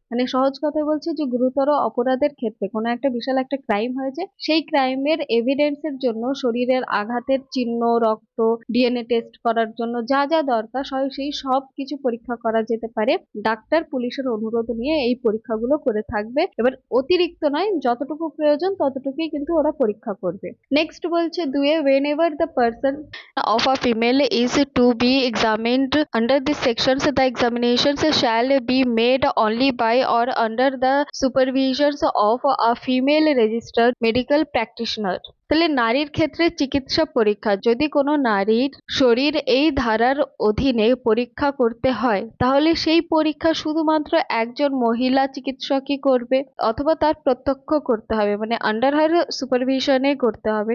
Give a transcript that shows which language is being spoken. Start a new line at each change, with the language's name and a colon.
Bangla: মানে সহজ কথায় বলছে যে গুরুতর অপরাধের ক্ষেত্রে কোনো একটা বিশাল একটা ক্রাইম হয়েছে, সেই ক্রাইমের এভিডেন্সের জন্য শরীরের আঘাতের চিহ্ন, রক্ত, ডিএনএ টেস্ট করার জন্য যা যা দরকার সেই সব কিছু পরীক্ষা করা যেতে পারে। ডাক্তার পুলিশের অনুরোধ নিয়ে এই পরীক্ষাগুলো করে থাকবে। এবার অতিরিক্ত নয়, যতটুকু প্রয়োজন ততটুকুই কিন্তু ওরা পরীক্ষা করবে। নেক্সট বলছে দুয়ে,
English: whenever the person of a female is to be examined under these sections, the examinations shall be made only by or under the supervision of a female registered medical practitioner।
Bangla: তাহলে নারীর ক্ষেত্রে চিকিৎসা পরীক্ষা, যদি কোনো নারীর শরীর এই ধারার অধীনে পরীক্ষা করতে হয় তাহলে সেই পরীক্ষা শুধুমাত্র একজন মহিলা চিকিৎসকই করবে, অথবা তার প্রত্যক্ষ করতে হবে, মানে
English: under her সুপারভিশনে
Bangla: করতে হবে।